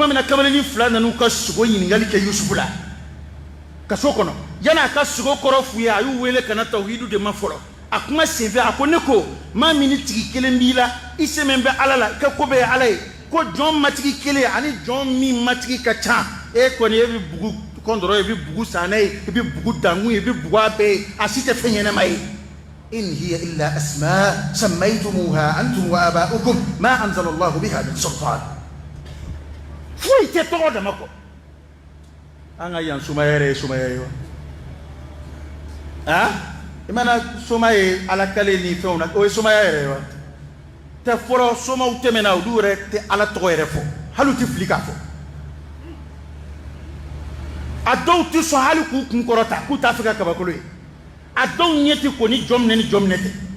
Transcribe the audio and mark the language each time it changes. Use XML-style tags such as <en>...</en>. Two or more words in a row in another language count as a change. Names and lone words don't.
<bm>min na kamalenin 2 nan'u ka sogo ɲininkali kɛ Yusufu la kaso kɔnɔ yan'a ka sogo kɔrɔ f'u ye a y'u wele ka na tawhidu de ma fɔlɔ a kuma senfɛ a ko ne ko maa min ni tigi kelen b'i la i sɛmɛ bɛ Ala la i ka ko bɛɛ ye Ala ye ko jɔn matigi kelen ani jɔn min matigi ka ca e kɔni e bɛ bugu kɔndɔrɔ e bɛ bugu san n'a ye i bɛ bugu dankun ye i bɛ bugu a bɛɛ ye a si tɛ fɛn ɲɛnama ye</bm> <ar>إن هي إلا أسماء سميتموها أنتم وآباؤكم ما أنزل الله بها من سلطان</ar> <bm>foyi tɛ tɔgɔ dama kɔ an ka yan sumaya yɛrɛ ye sumaya ye wa i mana soma ye Ala kale ni fɛnw na o ye sumaya yɛrɛ ye wa tɛ fɔlɔ somaw tɛmɛna olu yɛrɛ tɛ Ala tɔgɔ yɛrɛ fɔ hali u tɛ fili k'a fɔ a dɔw tɛ sɔn hali k'u kun kɔrɔta k'u t'a fɛ ka kabakolo ye a dɔw ɲɛ tɛ ko ni jɔn minɛ ni jɔn minɛ tɛ</bm>